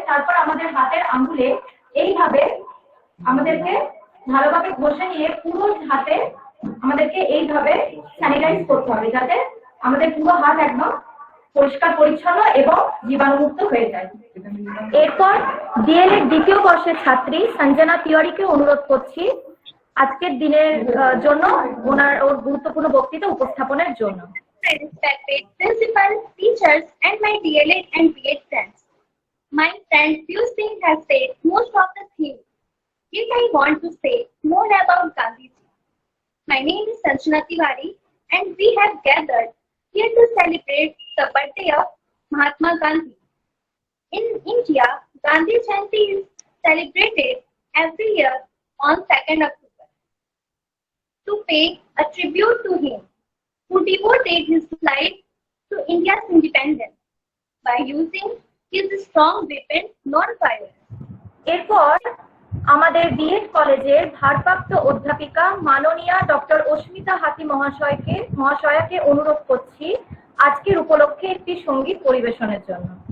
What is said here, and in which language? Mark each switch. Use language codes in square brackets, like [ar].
[bn] তারপর আমাদের হাতের আঙ্গুলে এইভাবে আমাদেরকে ভালোভাবে ঘষে নিয়ে পুরো হাতে আমাদেরকে এইভাবে স্যানিটাইজ করতে হবে, যাতে আমাদের পুরো হাত একদম পরিষ্কার পরিচ্ছন্ন এবং জীবাণুমুক্ত হয়ে যায়। এরপর ডিএলএড দ্বিতীয় বর্ষের ছাত্রী সঞ্জনা তিওয়ারিকে অনুরোধ করছি আজকের দিনের জন্য ওর গুরুত্বপূর্ণ বক্তৃতা উপস্থাপনের জন্য। [en] Respected principal, teachers, and my DLED and BEd friends. My friend Piyush Singh has said most of the things. Yet I want to say more about Gandhiji. My name is Sanjana Tiwari, and we have gathered here to celebrate the birthday of Mahatma Gandhi. In India, Gandhi Jayanti is celebrated every year on 2nd October to pay a tribute to him, who devoted his life to India's independence by using his strong weapon, non-violence. [bn] এরপর আমাদের B Ed কলেজের ভারপ্রাপ্ত অধ্যাপিকা মাননীয়া doctor অস্মিতা হাতি মহাশয়াকে অনুরোধ করছি আজকের উপলক্ষে একটি সঙ্গীত পরিবেশনের জন্য।